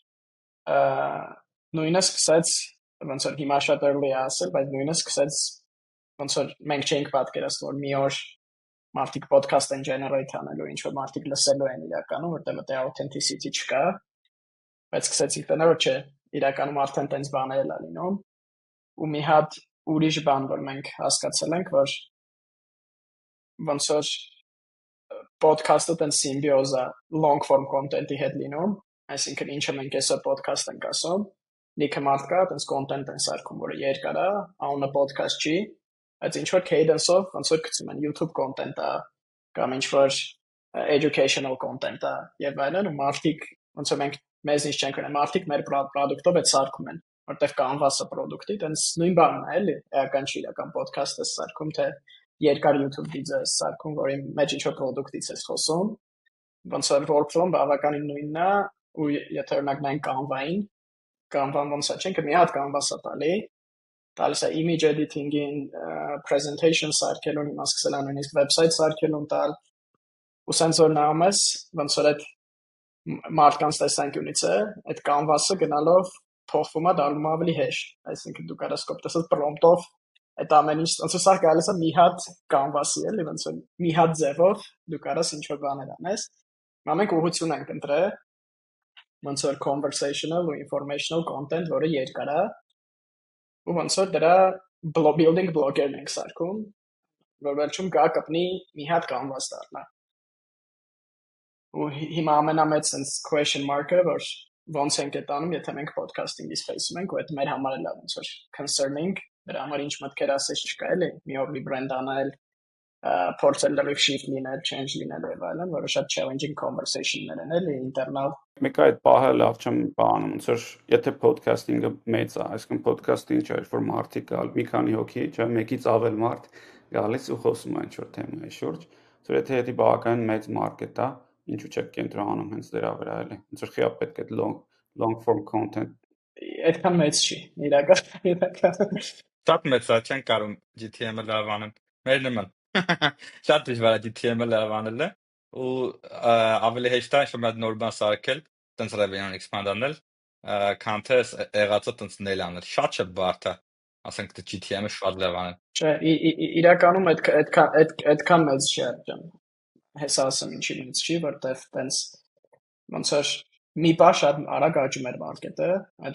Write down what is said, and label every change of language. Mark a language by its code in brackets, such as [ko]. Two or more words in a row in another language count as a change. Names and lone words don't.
[hy] նույնը սկսեց ոնց որ հիմա շատ early է ասել, բայց նույնը սկսեց ոնց որ մենք չենք պատկերացնում որ մի օր մարդիկ podcast են generate անելու, ինչ որ մարդիկ լսելու են իրականում, որտեղ դա authenticity չկա, բայց սկսեցինք տենալ որ չէ, իրականում արդեն տենց բաներ էլ լինում, ու մի հատ ուրիշ բան որ մենք հասկացել ենք, որ ոնց որ podcast-ը տենց symbioze է [en] long form content- [hy] ի հետ լինում այսինքն ինչը մենք այսօր podcast ենք ասում, լիքը մարդ կա, այդպես content են սարքում, որը երկար է, անունը podcast չի, բայց ինչ որ cadence-ով, ոնց որ գցում են YouTube content-ը, կամ ինչ որ [en] educational content- [hy] ը, եւ այլն, ու մարդիկ, ոնց որ մենք մեզնից չենք ունեն, մարդիկ մեր product-ով այդ սարքում են, որտեղ Canvas-ը product-ի, այդպես նույն բանն է, էլի, էական չի իրական podcast-ը սարքում, թե երկար YouTube վիդեո սարքում, որի մեջ ինչ որ product-ից ես խոսում, ոնց որ workflow-ն բավականին նույնն է ու եթե օրինակ նայենք Canva-ին, Canva-ն ոնց է, չենք մի հատ Canvas-ը տալիս է [en] image editing- [hy] ին, presentation սարքելուն, հիմա սկսել է նույնիսկ website սարքելուն տալ, ու սենց որ նայում ես, ոնց որ այդ մարդկանց տեսանկյունից է, այդ Canvas-ը գնալով փոխվում է, դառնում է ավելի հեշտ, այսինքն դու կարաս կոպտես prompt-ով այդ ամեն ինչ, ոնց որ սա գալիս է մի հատ Canvas-ի էլի, ոնց որ մի հատ ձևով դու կարաս ինչ որ բաներ անես, մենք ուղղություն ենք ընտրել ոնց որ conversational ու [en] informational content, [hy] որը երկար է, ու ոնց որ դրա [en] building block- [hy] երն ենք սարքում, որ վերջում գա կպնի մի հատ Canvas դառնա։ Ու հիմա ամենամեծ [en] sense question mark- [hy] ը, որ ոնց ենք այդ անում, եթե մենք [en] podcasting-ի space-ում [hy] ենք, ու այդ մեր համար էլ է ոնց որ concerning, դրա համար ինչ մտքեր ասես չկա էլի, մի օր rebrand անել, փորձել լրիվ shift լինել, change լինել եւ այլն, որը շատ [en] challenging conversation- [hy] ներ են էլի internal Մեկ այդ պահը լավ չեմ բանում, ոնց որ եթե podcast-ինգը մեծ է, այսինքն podcast-ին չէ, որ մարդիկ գալ, մի քանի հոգի, չէ, մեկից ավել մարդ գալիս ու խոսում է ինչ-որ թեմայի շուրջ, որ եթե բավականին մեծ մարքետ է, ինչու՞ չեք կենտրոնանում հենց դրա վրա էլի, ոնց որ խիա պետք է [en] long form content [hy] այդքան մեծ չի, իրական Շատ մեծ է, չեն կարող GTM-ը լավ անել, մեր նման շատ դժվար է GTM-ը լավ անելը ու ավելի հեշտ է ինչ-որ նոր բան սարքել, տենց [en] revenue expand [hy] անել, քան թե եղածը տենց նել անել, շատ բարդ է, ասենք թե GTM-ը շատ լավ անել։ Չէ, իրականում այդքան մեծ չի ջան։ Հեսա ասեմ ինչի մեծ չի, որտեվ տենց ոնց որ մի բան շատ արագ աճում էր մարքետը, այդ